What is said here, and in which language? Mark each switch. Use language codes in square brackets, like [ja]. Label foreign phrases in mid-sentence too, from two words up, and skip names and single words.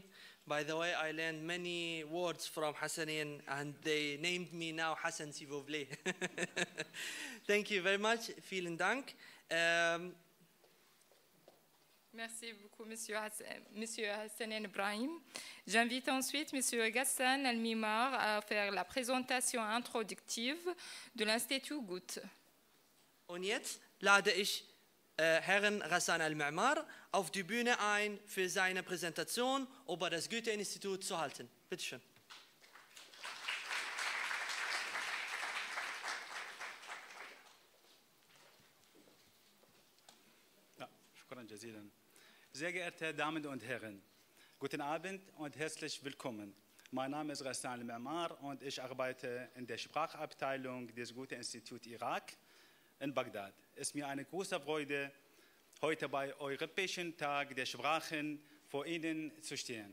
[en] By the way, I learned many words from Hasnain and they named me now Hassan [fr] s'il vous plaît. [en] Thank you very much. [de] Vielen Dank. [fr] Merci beaucoup, Monsieur Hasnain Ibrahim. J'invite ensuite Monsieur Ghassan Al-Mimar à faire la présentation introductive de l'Institut Goethe. [de] Und jetzt lade ich Herrn Ghassan Al-Mimar auf die Bühne ein, für seine Präsentation über das Goethe-Institut zu halten. Bitte schön. Ja, [ar] شكرا جزيلا. [de] Sehr geehrte Damen und Herren, guten Abend und herzlich willkommen. Mein Name ist Ghassan Al-Mimar und ich arbeite in der Sprachabteilung des Goethe-Instituts Irak in Bagdad. Es ist mir eine große Freude, heute bei Europäischen Tag der Sprachen vor Ihnen zu stehen.